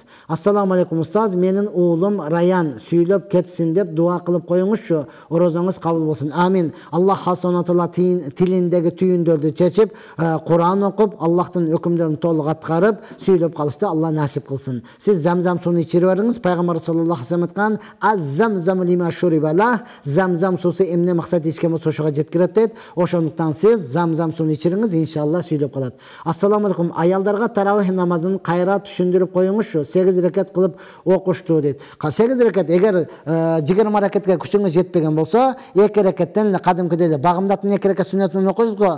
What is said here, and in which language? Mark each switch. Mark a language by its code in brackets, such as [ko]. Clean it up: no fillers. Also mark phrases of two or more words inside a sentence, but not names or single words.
[ar] السلام عليكم [ky] устаз, менин уулум Раян сүйлөп кетсин деп дуа кылып коюңузчу. Орозоңуз кабыл болсун. Амин. Аллах [ar] سبحانه تعالى [ky] тилиндеги түйүндөрдү чечип, Куран окуп, Аллахтын өкүмдөрүн толук аткарып, сүйлөп калышты Алла насип кылсын. Сиз замзам сууну ичирип бериңиз. Пайгамбар [ar] صلى الله عليه وسلم [ky] айткан: [ar] "الزمزم لما شرب له", [ky] замзам суусу эмне максат ичкен болсо ошого жеткирет дейт. Ошондуктан сиз замзам сууну ичириңиз, иншалла сүйлөп калат. [ar] السلام عليكم. [ky] Аялдарга таравих намазын кайра түшүндүрүп коюңузчу. 8 рекат кылып окушту дейт. 8 рекат, эгер 20 рекатка күчүңүз жетпеген болсо, 2 рекаттан кадимкидей багымдаттын 2 рекат сүннөтүн окуйсуз го.